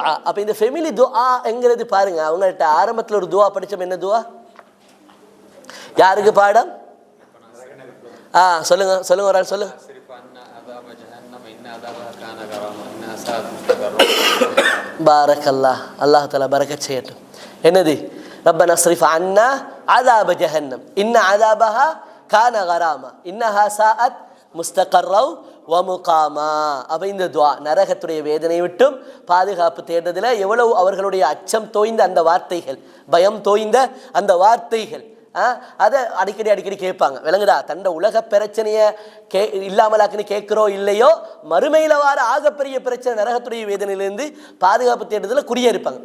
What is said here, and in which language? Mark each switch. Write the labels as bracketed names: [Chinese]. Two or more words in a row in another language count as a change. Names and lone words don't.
[Tamil] அப்போ இந்த ஃபெமிலி துஆங்கிறது பாருங்க, அவங்கள்ட்ட ஆரம்பத்தில் ஒரு துவா படித்தோம். என்ன துவா? யாருக்கு பாடம்? சொல்லுங்க சொல்லுங்க ஒரு ஆள் சொல்லுங்க. பாரக்கல்லாஹ், [Arabic] الله تعالى [Tamil] பரக்கத் செய்யட்டும். என்னது? [Arabic] ربنا اصرف عنا عذاب جهنم إن عذابها كان غراما إنها ساءت مستقرا ومقاما. [Tamil] அப்போ இந்த துஆ நரகத்துடைய வேதனை விட்டும் பாதுகாப்பு தேடுறதுல எவ்வளவு அவர்களுடைய அச்சம் தோய்ந்த அந்த வார்த்தைகள், பயம் தோய்ந்த அந்த வார்த்தைகள், அதை அடிக்கடி கேட்பாங்க. விளங்குதா? தண்ட உலக பிரச்சனையை இல்லாமலாக்குன்னு கேட்குறோம் இல்லையோ, மறுமையில் வார ஆகப்பெரிய பிரச்சனை நரகத்துடைய வேதனையிலிருந்து பாதுகாப்பு தேடுறதுல குறிய இருப்பாங்க.